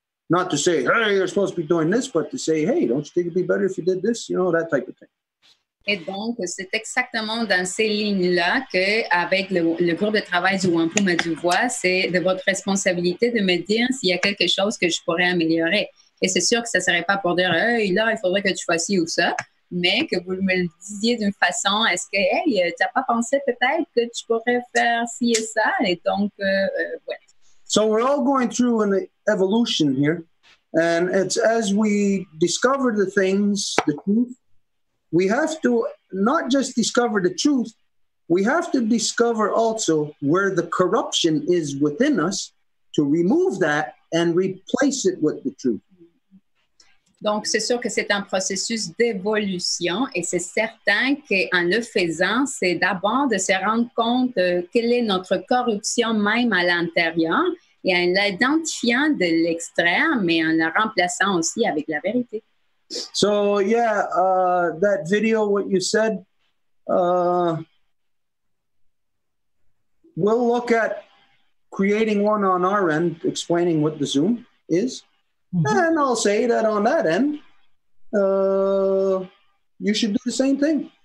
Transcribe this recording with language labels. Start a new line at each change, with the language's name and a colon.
English: Not to say, hey, you're supposed to be doing this, but to say, hey, don't you think it'd be better if you did this? You know, that type of thing.
French: Et donc, c'est exactement dans ces lignes-là qu'avec le groupe de travail du Wampum à du Voix, c'est de votre responsabilité de me dire s'il y a quelque chose que je pourrais améliorer. Et c'est sûr que ça ne serait pas pour dire, hey, là, il faudrait que tu fasses ci ou ça, mais que vous me le disiez d'une façon, est-ce que, hey, tu n'as pas pensé peut-être que tu pourrais faire ci et ça? Et donc, ouais.
English: So we're all going through an evolution here. And it's as we discover the things, the truth, we have to not just discover the truth, we have to discover also where the corruption is within us to remove that and replace it with the truth.
French: Donc, c'est sûr que c'est un processus d'évolution et c'est certain qu'en le faisant, c'est d'abord de se rendre compte quelle est notre corruption même à l'intérieur et en l'identifiant de l'extérieur, mais en la remplaçant aussi avec la vérité.
English: So, yeah, that video, what you said, we'll look at creating one on our end, explaining what the Zoom is. Mm-hmm. And I'll say that on that end, you should do the same thing.